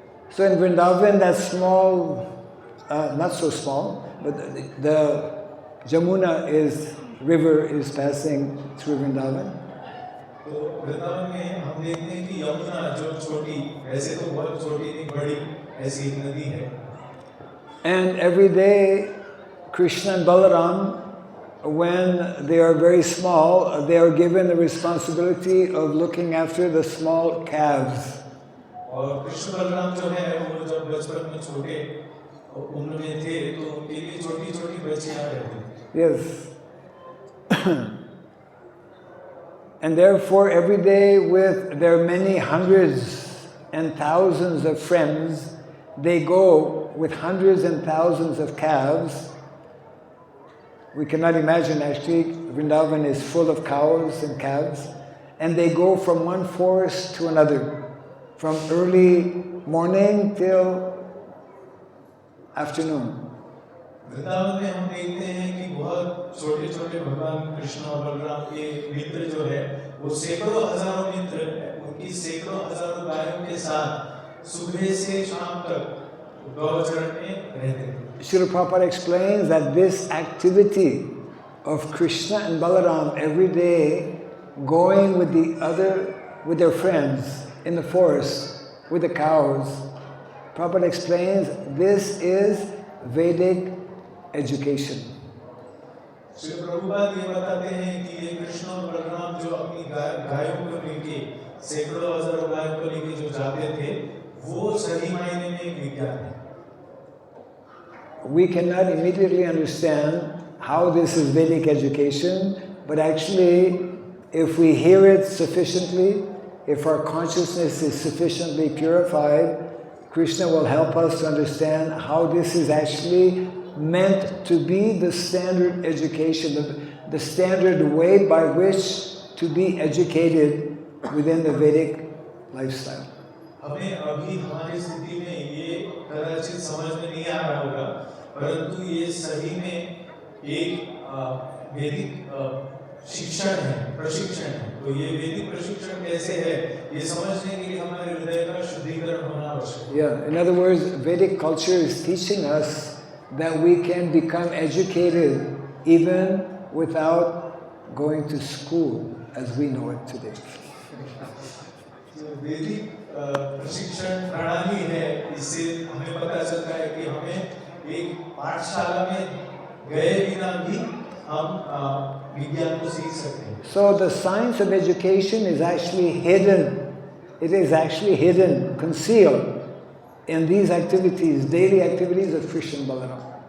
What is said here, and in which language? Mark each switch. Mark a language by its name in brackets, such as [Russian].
[English] So in Vrindavan, that small, not so small, but the Jamuna river is passing through Vrindavan. [Hindi] तो वृंदावन में हम देखते हैं कि यमुना जो छोटी, वैसे तो बहुत छोटी नहीं, बड़ी ऐसी एक नदी है। [English] And every day, Krishna and Balaram, when they are very small, they are given the responsibility of looking after the small calves. [Hindi] और कृष्ण बलराम जो है वो जब बचपन में छोटे उम्र में थे तो उनके लिए छोटी छोटी बच्चियां रहती थी। [English] Yes. And therefore, every day with their many hundreds and thousands of friends, they go with hundreds and thousands of calves. We cannot imagine, actually, Vrindavan is full of cows and calves. And they go from one forest to another, from early morning till afternoon. [Hindi] Vrindavan में हम देखते हैं कि बहुत छोटे छोटे भगवान कृष्ण और बलराम के मित्र जो है वो सैकड़ों हजारों मित्र, उनकी सैकड़ों हजारों गायों के साथ सुबह से शाम तक गौचरण में रहते हैं। [English] Srila Prabhupada explains that this activity of Krishna and Balaram every day going with their friends in the forest with the cows, Prabhupada explains this is Vedic education. [Hindi] Shri Prabhupada ये बताते हैं कि ये कृष्ण और बलराम जो अपनी गायों को लेके सैकड़ों हजारों गायों को लेके जो जाते थे वो सही मायने में एक विज्ञान है। [English] We cannot immediately understand how this is Vedic education, but actually, if we hear it sufficiently, if our consciousness is sufficiently purified, Krishna will help us to understand how this is actually meant to be the standard education, the standard way by which to be educated within the Vedic lifestyle. [Hindi] हमें अभी हमारी स्थिति में ये कदाचित समझ में नहीं आ रहा होगा, परंतु ये सही में एक वैदिक शिक्षण है, प्रशिक्षण है। तो ये वैदिक प्रशिक्षण कैसे है, ये समझने के लिए हमारे हृदय का शुद्धिकरण होना आवश्यक है। [English] Yeah, in other words, Vedic culture is teaching us that we can become educated even without going to school as we know it today. [Hindi] वैदिक प्रशिक्षण प्रणाली है, इससे हमें पता चलता है कि हमें एक पाठशाला में गए बिना भी हम विज्ञान को सीख सकते हैं। [English] So the science of education is actually hidden. It is actually hidden, concealed in these activities, daily activities of Krishna and Balaram.